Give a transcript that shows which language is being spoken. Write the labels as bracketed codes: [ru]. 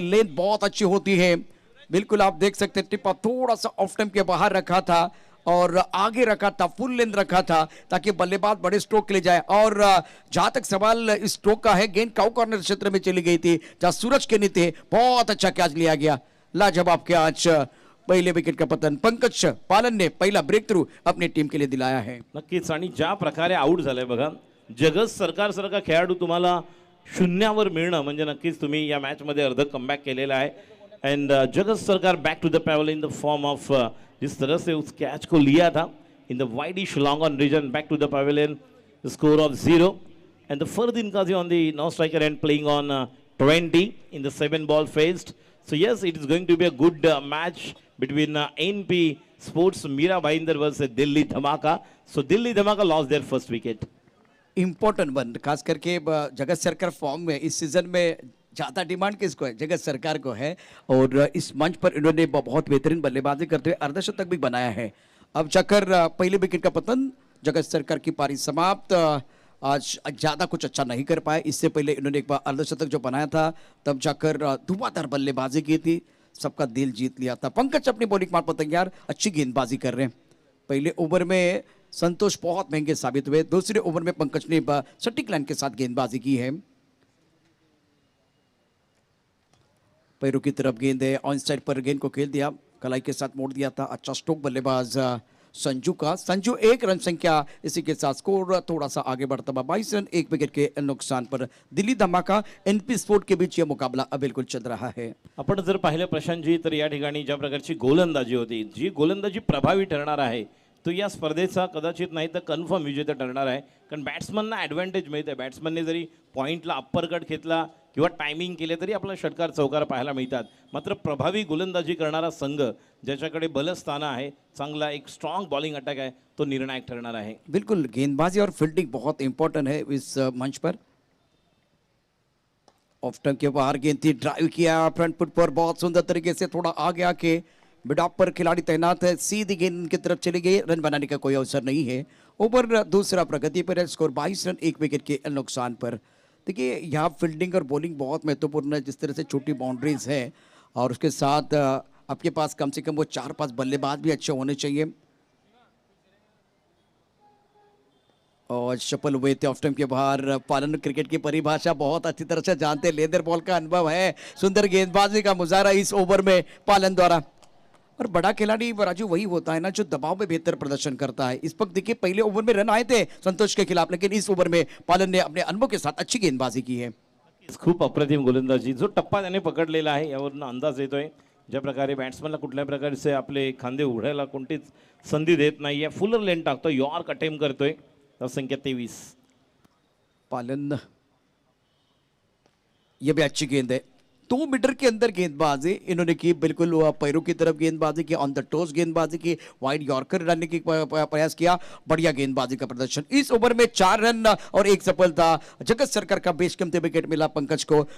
[hi] Length बहुत अच्छी होती है, बिल्कुल आप देख सकते हैं. टिप्पा थोड़ा सा ऑफ टाइम के बाहर रखा था और आगे रखा था, फुल लेंथ रखा था ताकि बल्लेबाज बड़े स्ट्रोक के लिए जाए. और जहां तक सवाल इस स्ट्रोक का है, गेंद काउ कॉर्नर क्षेत्र में चली गई थी जहां सूरज के नीचे. बहुत अच्छा कैच लिया गया, लाजवाब कैच. पहले विकेट का पतन. पंकज पालन ने पहिला ब्रेक थ्रू अपनी टीम के लिए दिलाया है. [mr] नक्कीच आणि ज्या प्रकारे आउट झालाय बघा, जगत सरकार सारखा खेळाडू तुम्हाला शून्यावर मिळणं म्हणजे नक्कीच तुम्ही या मॅचमध्ये अर्ध कमबॅक केलेला आहे. [en] and जगत सरकार back to the people in the form of [hi] जिस तरह से उस कैच को लिया था [en] In the widish long on region, back to the pavilion, score of 0. And the Fardeen Kazi on the non striker end playing on 20 in the 7 ball faced. So yes, it is going to be a good match between NP Sports Mira Bhainder versus Delhi Dhamaka. So Delhi Dhamaka lost their first wicket. [hi] Important one, खास करके जगत सरकार form में इस season में ज़्यादा demand किसको है? जगत सरकार को है. और इस मंच पर इन्होंने बहुत बेहतरीन बल्लेबाजी करते हुए अर्धशतक भी बनाया है. अब जाकर पहले विकेट का पतन. जगत सरकार की पारी समाप्त. आज ज़्यादा कुछ अच्छा नहीं कर पाए. इससे पहले इन्होंने एक बार अर्धशतक जो बनाया था तब जाकर धुआंधार बल्लेबाजी की थी, सबका दिल जीत लिया था. पंकज अपनी बॉलिंग मार पर तैयार, अच्छी गेंदबाजी कर रहे हैं. पहले ओवर में संतोष बहुत महंगे साबित हुए. दूसरे ओवर में पंकज ने सटीक लाइन के साथ गेंदबाजी की है. पैरों की तरफ गेंद है, ऑन साइड पर गेंद को खेल दिया, कलाई के साथ मोड़ दिया था. अच्छा स्ट्रोक बल्लेबाज संजू का. संजू 1 रन संख्या, इसी के साथ स्कोर थोड़ा सा आगे बढ़ता हुआ 22 रन 1 विकेट के नुकसान पर. दिल्ली धमाका एनपी स्पोर्ट के बीच यह मुकाबला अब बिल्कुल चल रहा है. [mr] आपण जर पाहिलं प्रशांतजी तर या ठिकाणी ज्या प्रकारची गोलंदाजी होती, जी गोलंदाजी प्रभावी ठरणार आहे, तो या स्पर्धेचा कदाचित नाही तर कन्फर्म विजेता ठरणार आहे. कारण बॅट्समनना ॲडव्हान्टेज मिळते. बॅट्समनने जरी पॉईंटला अप्पर कट घेतला किंवा टायमिंग केले तरी आपल्याला षटकार चौकार पाहायला मिळतात. मात्र प्रभावी गोलंदाजी करणारा संघ ज्याच्याकडे बलस्थानं आहे, चांगला एक स्ट्रॉंग बॉलिंग अटॅक आहे, तो निर्णायक ठरणार आहे. [hi] बिल्कुल गेंदबाजी और फील्डिंग बहुत इंपॉर्टेंट है इस मंच पर. ऑफ टर्म के बाहर गेंद थी, ड्राइव किया फ्रंट फुट पर, बहुत सुंदर तरीके से थोड़ा आगे आके मिड ऑफ पर खिलाड़ी तैनात है, सीधी गेंद की तरफ चली गई, रन बनाने का कोई अवसर नहीं है। ओवर दूसरा प्रगति पर है, स्कोर 22 रन 1 विकेट के नुकसान पर। देखिए यहाँ फील्डिंग और बॉलिंग बहुत महत्वपूर्ण है, जिस तरह से छोटी बाउंड्रीज है और उसके साथ आपके पास कम से कम वो 4-5 बल्लेबाज भी अच्छे होने चाहिए। और सफल हुए थे ऑफ टाइम के बाहर। पालन क्रिकेट की परिभाषा बहुत अच्छी तरह से जानते हैं, लेदर बॉल का अनुभव है, सुंदर गेंदबाजी का मुजाहरा इस ओवर में पालन द्वारा। और बड़ा खिलाड़ी राजू वही होता है ना जो दबाव में बेहतर प्रदर्शन करता है। इस वक्त देखिए पहले ओवर में रन आए थे संतोष के खिलाफ, लेकिन इस ओवर में पालन ने अपने अनुभव के साथ अच्छी गेंदबाजी की है। [mr] खूप अप्रतिम गोलंदाजी, जो टप्पा त्याने पकडलेला आहे यावरून अंदाज येतोय ज्या प्रकारे बॅट्समनला कुठल्या प्रकारचे आपले खांदे उघडायला कोणतीच संधी देत नाहीये, फुलर लेन टाकतो, यॉर्क अटेम्प्ट करतोय, संख्या 23। [hi] पालन, ये भी अच्छी गेंद है, 2 मीटर के अंदर गेंदबाजी इन्होंने की, बिल्कुल पैरों की तरफ गेंदबाजी की, ऑन द टोस गेंदबाजी की, वाइड यॉर्कर डालने की प्रयास किया, बढ़िया गेंदबाजी का प्रदर्शन। इस ओवर में 4 रन और 1 सफलता, जगत सरकार का बेश कीमती विकेट मिला पंकज को।